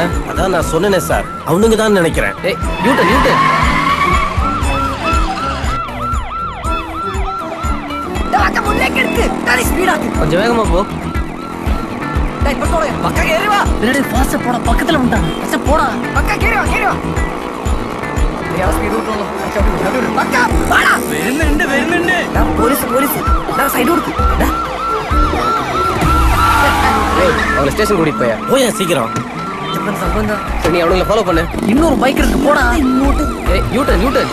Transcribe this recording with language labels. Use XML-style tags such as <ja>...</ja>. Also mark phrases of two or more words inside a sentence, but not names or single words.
<ta>அதான் நான் சொன்னேனே சார், அவனுங்க தான் நினைக்கிறேன். ஏய் நியூட்டன் நியூட்டன் கொஞ்சம் வேகமா போ. பக்கத்துல வந்துட்டாங்க. போடா</ta> <ml>വരുന്നുണ്ട്.</ml> <en>police side</en> <ml>കൊടുക്കും.</ml> <ta>அவங்கள ஸ்டேஷன் கூட்டிட்டு போயா. போய் சீக்கிரம். சரி, நீ அவனுங்களை ஃபாலோ பண்ணு. இன்னொரு பைக் இருக்கு, போடா. ஏய் நியூட்டன் நியூட்டன்</ta>